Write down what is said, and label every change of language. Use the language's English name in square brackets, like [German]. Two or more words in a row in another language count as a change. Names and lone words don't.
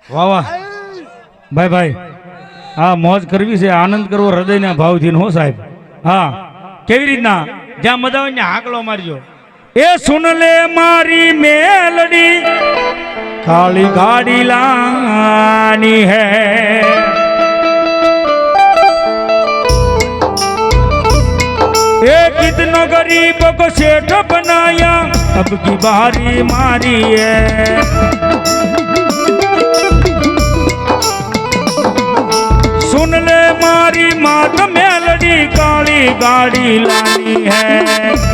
[Gujarati] વાહ વાહ ભાઈ હા મોજ કરવી છે. આનંદ કરવો હૃદયના ભાવથી હો સાહેબ. હા કેવી રીતના જ્યાં મજા હોય ને હાકલો મારજો. [Hindi] ए सुन ले मारी मेलडी काली गाड़ी लानी है. ए कितनो गरीब को सेठ बनाया अब की बारी मारी है. सुन ले मारी मात मेलडी काली गाड़ी लानी है.